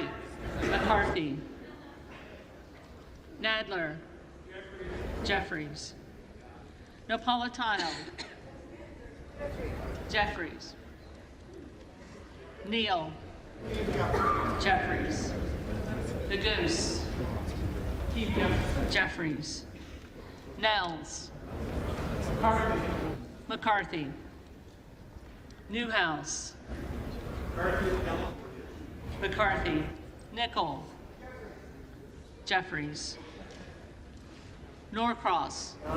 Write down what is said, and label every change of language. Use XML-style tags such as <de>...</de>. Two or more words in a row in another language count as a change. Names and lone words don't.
<en>McCarthy. Nadler. Jeffries. Napolitano. Jeffries. Neal. Jeffries. The Goose. Jeffries. Nels. McCarthy. Newhouse. McCarthy. Nickel. Jeffries. Norcross.</en>